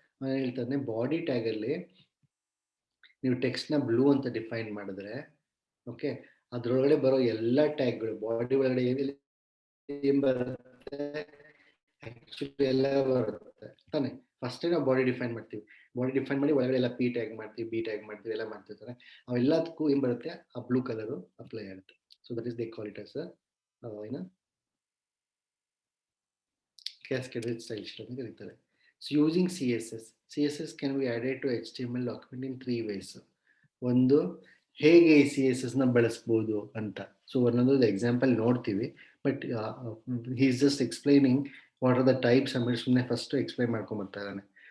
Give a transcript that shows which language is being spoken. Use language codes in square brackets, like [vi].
[kn] ನಾನು ಹೇಳ್ತಾನೆ body tag ಅಲ್ಲಿ ನೀವು ಟೆಕ್ಸ್ಟ್ ನ ಬ್ಲೂ ಅಂತ ಡಿಫೈನ್ ಮಾಡಿದ್ರೆ, ಓಕೆ, ಅದ್ರೊಳಗಡೆ ಬರೋ ಎಲ್ಲ ಟ್ಯಾಗ್ಗಳು ಬಾಡಿ ಒಳಗಡೆ ಏನ್ ಬರುತ್ತೆ, ಆಕ್ಚುಲಿ ಎಲ್ಲ ಬರುತ್ತೆ ತಾನೆ. ಫಸ್ಟ್ ನಾವು ಬಾಡಿ ಡಿಫೈನ್ ಮಾಡ್ತೀವಿ, ಬಾಡಿ ಡಿಫೈನ್ ಮಾಡಿ ಒಳಗಡೆ ಎಲ್ಲ ಪಿ ಟ್ಯಾಗ್ ಮಾಡ್ತೀವಿ, ಬಿ ಟ್ಯಾಗ್ ಮಾಡ್ತೀವಿ, ಎಲ್ಲ ಮಾಡ್ತಿರ್ತಾರೆ. ಅವೆಲ್ಲದಕ್ಕೂ ಏನ್ ಬರುತ್ತೆ, ಆ ಬ್ಲೂ ಕಲರ್ ಅಪ್ಲೈ ಆಗುತ್ತೆ. [en] so that is they call it as [kn] ಏನು cascaded style sheet ಅಂತ ಕರೀತಾರೆ. [en] So using CSS can be added to HTML document in 3 ways. [kn] ಒಂದು, ಹೇಗೆ ಈ CSS ನ ಬಳಸಬಹುದು ಅಂತ. ಸೊ ಒಂದೊಂದು ಎಕ್ಸಾಂಪಲ್ ನೋಡ್ತೀವಿ, [en] but he is just explaining what are the types [kn] ಅಂತ ಸುಮ್ಮನೆ ಫಸ್ಟ್ ಎಕ್ಸ್ಪ್ಲೈನ್ ಮಾಡ್ಕೊಂಡ್ಬರ್ತಾ ಇದ್ದಾನೆ.